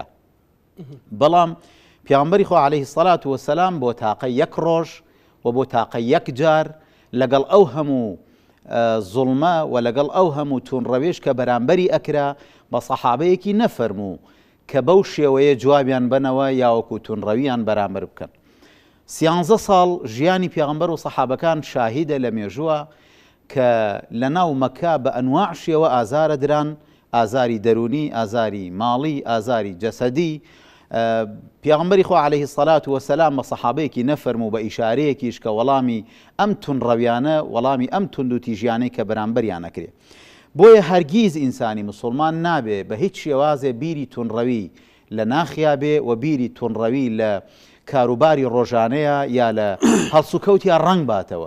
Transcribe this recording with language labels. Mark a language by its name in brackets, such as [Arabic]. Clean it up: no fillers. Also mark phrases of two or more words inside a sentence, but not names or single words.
[Central Kurdish] بەڵام پیاغەمبەری خوا [Arabic] عەلەیهی سەڵات وەسەلام [Central Kurdish] بۆ تاقە یەک ڕۆژ و بۆ تاقە یەک جار لەگەڵ ئەو هەموو زوڵمە و لەگەڵ ئەو هەموو توندڕەویش کە بەرامبەری ئەکرا بە سەحابەیەکی نەفەرموو کە بەو شێوەیە جوابیان بنەوە یاوەکو توندڕەویان بەرامبەر بکەن. 13 ساڵ ژیانی پیاغەمبەر و سەحابەکان شاهیدە لە مێژووە کە لە ناو مەکە بە ئەنواع شێوە ئازارە دران، ئازاری دەرونی، ئازاری ماڵی، ئازاری جەسەدی، پیامبری خو [Arabic] عليه الصلاة والسلام [Central Kurdish] بە سەحابەیەکی نەفەرموو بە ئیشارەیەکیش کە وەڵامی ئەم تونڕەویانە وەڵامی ئەم توندوتی ژیانەی کە بەرامبەریان نەکرێ. بۆیە هەرگیز ئینسانی مسلمان نابێ بە هیچ شێوازێ بیری تونڕەوی لە ناخیا بێ و بیری تونڕەوی لە کاروباری ڕۆژانەیە یا لە هەڵسوکەوتیا ڕنگ باتەوە.